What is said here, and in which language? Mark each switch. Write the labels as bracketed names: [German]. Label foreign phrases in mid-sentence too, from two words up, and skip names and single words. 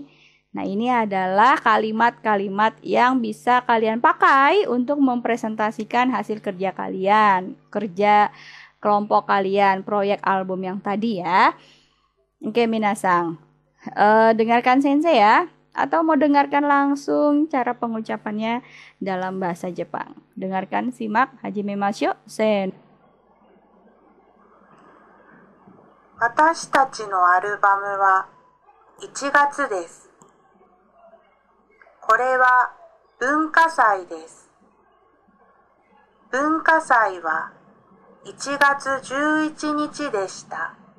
[Indonesian] Nah, ini adalah kalimat-kalimat yang bisa kalian pakai untuk mempresentasikan hasil kerja kalian, kerja kelompok kalian, proyek album yang tadi ya. Oke, minasang. Dengarkan sensei ya, atau mau dengarkan langsung cara pengucapannya dalam bahasa Jepang. Dengarkan, simak, [Japanese] はじめましょう、せん. 私たちのアルバムは1月です。これは文化祭です。文化祭は1月11日でした。